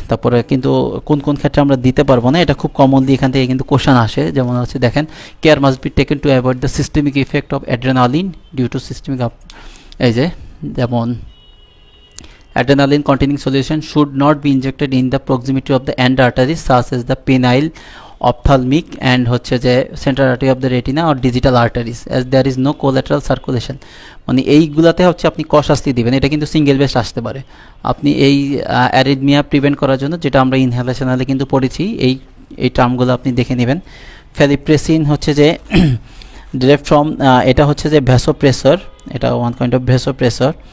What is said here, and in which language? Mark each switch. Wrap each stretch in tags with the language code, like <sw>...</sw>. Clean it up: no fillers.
<bn>তারপরে কিন্তু কোন কোন ক্ষেত্রে আমরা দিতে পারবো না, এটা খুব কমনলি এখান থেকে কিন্তু কোশ্চেন আসে। যেমন হচ্ছে দেখেন,</bn> <en>care must be taken to avoid the systemic effect of adrenaline due to systemic</en> <bn>এই যে যেমন</bn> <en>adrenaline containing solution should not be injected in the proximity of the end arteries such as the penile, ophthalmic and</en> <bn>হচ্ছে যে</bn> <en>central artery of the retina or digital arteries as there is no collateral circulation।</en> <bn>মানে এইগুলাতে হচ্ছে আপনি cautiously দিবেন, এটা কিন্তু single best আসতে পারে। আপনি এই অ্যারিথমিয়া প্রিভেন্ট করার জন্য, যেটা আমরা ইনহেলেশনালে কিন্তু পড়েছি, এই টার্মগুলো আপনি দেখে নেবেন। ফ্যালিপ্রেসিন হচ্ছে যে ডিরাইভড ফ্রম, এটা হচ্ছে যে ভ্যাসোপ্রেসর, এটা ওয়ান কাইন্ড অফ ভ্যাসোপ্রেসর।</bn>